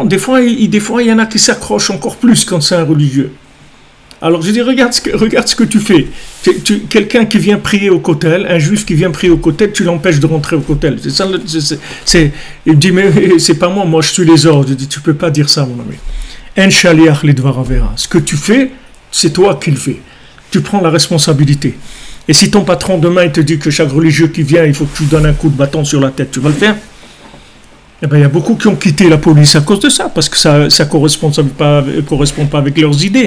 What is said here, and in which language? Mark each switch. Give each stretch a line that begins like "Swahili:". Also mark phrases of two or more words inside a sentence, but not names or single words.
French: Des fois, il y en a qui s'accrochent encore plus quand c'est un religieux. Alors, je dis, regarde ce que tu fais. Quelqu'un qui vient prier au Kotel, un juif qui vient prier au Kotel, tu l'empêches de rentrer au Kotel. C'est ça, il me dit, mais c'est pas moi je suis les ordres. Je dis, tu peux pas dire ça, mon ami.
Hebrew: אין שליח לדבר עבירה.
French: Ce que tu fais, c'est toi qui le fais. Tu prends la responsabilité. Et si ton patron demain il te dit que chaque religieux qui vient, il faut que tu donnes un coup de bâton sur la tête, tu vas le faire? Eh bien, il y a beaucoup qui ont quitté la police à cause de ça, parce que ça ne correspond pas avec leurs idées.